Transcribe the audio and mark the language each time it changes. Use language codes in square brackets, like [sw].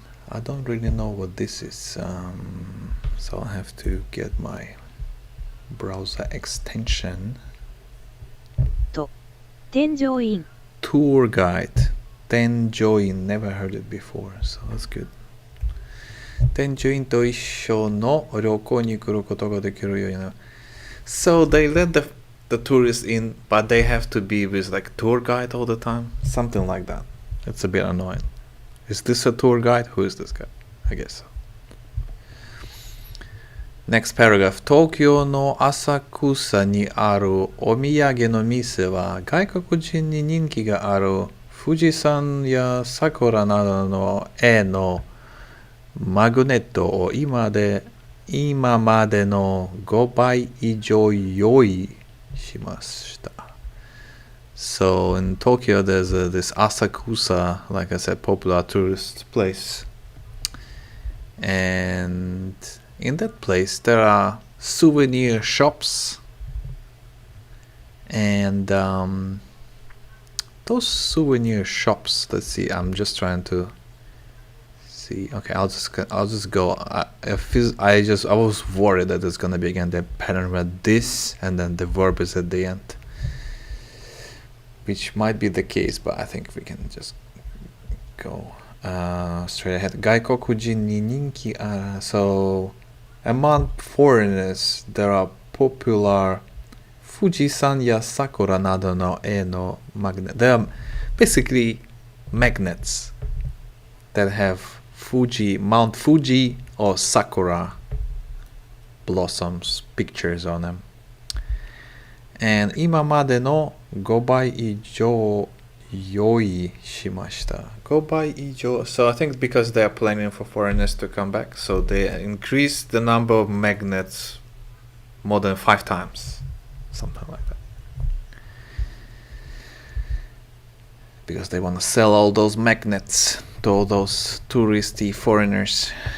[en] I don't really know what this is. So I'll have to get my browser extension. [ja] 添乗員 [en] Tour guide. Then join. Never heard it before, so that's good. [ja] 添乗員と一緒の旅行に来ることができるようになる。 [en] So they let the tourists in, but they have to be with like tour guide all the time? Something like that. It's a bit annoying. Is this a tour guide? Who is this guy? I guess so. Next paragraph. [ja] 東京の浅草にあるお土産の店は外国人に人気がある富士山や桜などの絵のマグネットを今までの5倍以上用意しました。 [en] So in Tokyo there's this Asakusa, like I said, popular tourist place. And in that place there are souvenir shops. And those souvenir shops, let's see, I'm just trying to see. Okay, I'll just go. I was worried that it's gonna be again the pattern where this and then the verb is at the end, which might be the case, but I think we can just go straight ahead. [ja] 外国人に人気ある. [en] So among foreigners there are popular [ja] 富士山や桜などの絵の [en] magnet. They are basically magnets that have Mount Fuji or Sakura blossoms pictures on them. And [ja] 今までの5倍以上用意しました。 5倍以上. [en] So I think because they are planning for foreigners to come back, so they increase the number of magnets more than 5 times. Something like that. Because they want to sell all those magnets to all those touristy foreigners.